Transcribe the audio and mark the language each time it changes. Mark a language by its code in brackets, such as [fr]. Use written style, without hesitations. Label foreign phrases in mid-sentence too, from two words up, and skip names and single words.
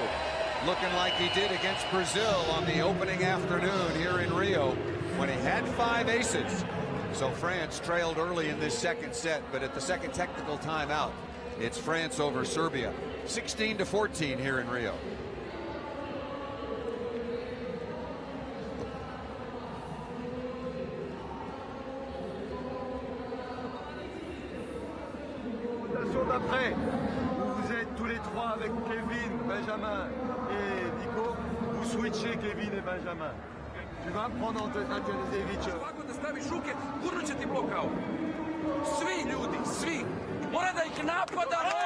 [en] Looking like he did against Brazil on the opening afternoon here in Rio when he had 5 aces. So France trailed early in this second set, but at the second technical timeout, it's France over Serbia. 16-14 here in Rio. [fr] D'après, vous êtes tous les trois avec Kevin, Benjamin et Nico, vous switchez Kevin et Benjamin. Tu vas prendre Antanezjević. [sr] Ovako da staviš ruke, gurnut će ti [en] blok out. [sr] Svi ljudi, svi. Mora da ih napada.